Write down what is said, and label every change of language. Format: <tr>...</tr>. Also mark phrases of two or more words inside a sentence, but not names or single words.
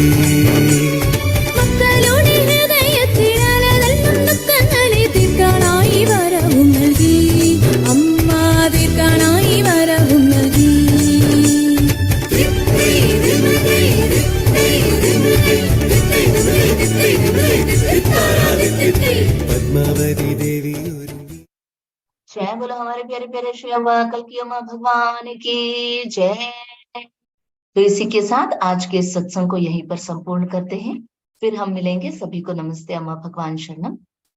<ml>മക്കളുടെ ഹൃദയത്തിൽ അലതല്ലും ദുഃഖങ്ങളെ തീർക്കാനായി വരവും നൽകി അമ്മ തീർക്കാനായി വരവും നൽകി പത്മാവതി ദേവി ഒരുങ്ങി</ml> <hi>जय बोलो हमारे प्यारे प्यारे श्री अम्मा कल की अम्मा भगवान की जय। तो इसी के साथ आज के सत्संग को यहीं पर संपूर्ण करते हैं। फिर हम मिलेंगे। सभी को नमस्ते, अम्मा भगवान शरणम।</hi>